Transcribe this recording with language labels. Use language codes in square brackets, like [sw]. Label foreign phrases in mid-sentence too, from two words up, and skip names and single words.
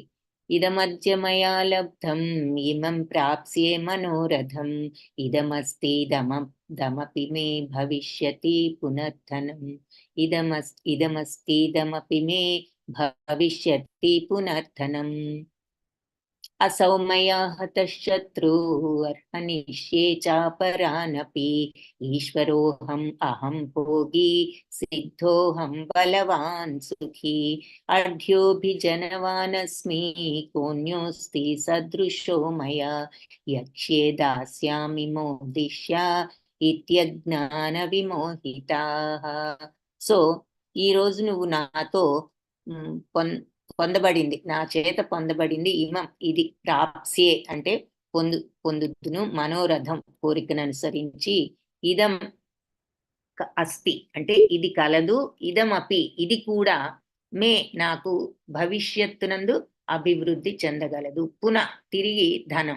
[sa] ఇదమద్యమయా లబ్ధం ఇమం ప్రాప్స్యే మనోరథం ఇదమస్తిదమపి మే భవిష్యతి పునర్ధనం ఇదమస్తిదమపి మే భవిష్యతి పునర్ధనం असौ मया हतः शत्रुः अर्हनिष्ये चापरानपि ईश्वरोऽहम् अहं भोगी सिद्धोऽहं बलवान् सुखी अर्ध्योऽभिजनवानस्मि कोऽन्योऽस्ति सदृशो मया यक्ष्ये दास्यामि मोदिष्या ఇత్యజ్ఞాన విమోహితాః. [te] సో ఈ రోజు నువ్వు నాతో పొందబడింది, నా చేత పొందబడింది. ఇమం ఇది ప్రాప్స్యే అంటే పొందుతును, మనోరథం కోరికను అనుసరించి, [sa] ఇదం అస్తి [te] అంటే ఇది కలదు, ఇదమపి ఇది కూడా, మే నాకు భవిష్యత్తునందు అభివృద్ధి చెందగలదు, పునః తిరిగి ధనం.